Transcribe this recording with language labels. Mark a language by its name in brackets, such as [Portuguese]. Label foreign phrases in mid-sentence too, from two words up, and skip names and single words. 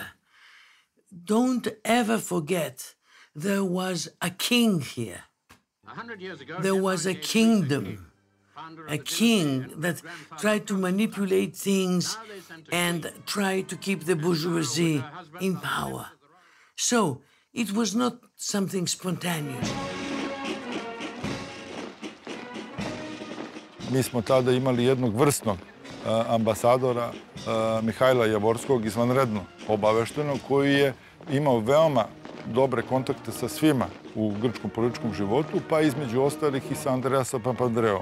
[English] Don't ever forget, there was a king here. 100 years ago, There was a kingdom, a king that tried to manipulate things and tried to keep the bourgeoisie in power. So it was not something spontaneous. [Serbian] Mi smo tada imali jednog vrsnog ambasadora, Mihajla Javorskog, izvanredno obaveštenog, koji je imao veoma dobre kontakte sa svima u grčkom političkom životu, pa između ostalih i sa Andreasom Papandreom.